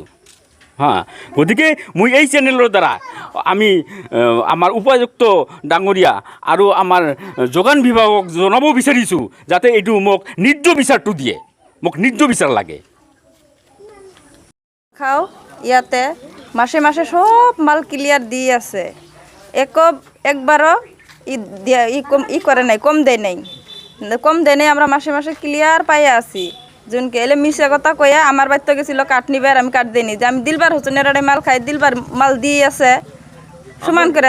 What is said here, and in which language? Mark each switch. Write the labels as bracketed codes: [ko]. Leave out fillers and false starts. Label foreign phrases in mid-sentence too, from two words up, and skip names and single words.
[as] গতিকে মই এই চেনেলৰ দ্বাৰা আমি আমাৰ উপাযুক্ত ডাঙৰীয়া আৰু আমাৰ যোগান বিভাগক জনাব বিচাৰিছোঁ যাতে এইটো মোক ন্যায্য বিচাৰটো দিয়ে, মোক ন্যায্য বিচাৰ লাগে। খাওঁ ইয়াতে [bn] মাসে মাসে সব মাল ক্লিয়ার দিয়ে আছে, একবারও ই করে নাই, কম দেয় নাই, আমরা মাসে মাসে ক্লিয়ার পাইয়া আছি। যোনকে এলে মিশে কথা কয়া আমার বাড়িতে গেছিল কাঠ নিবে, আর আমি কাঠ দিইনি, যে আমি দিলবার হোসেনের মাল খাই, দিলবার মাল দিয়ে আছে সমান করে।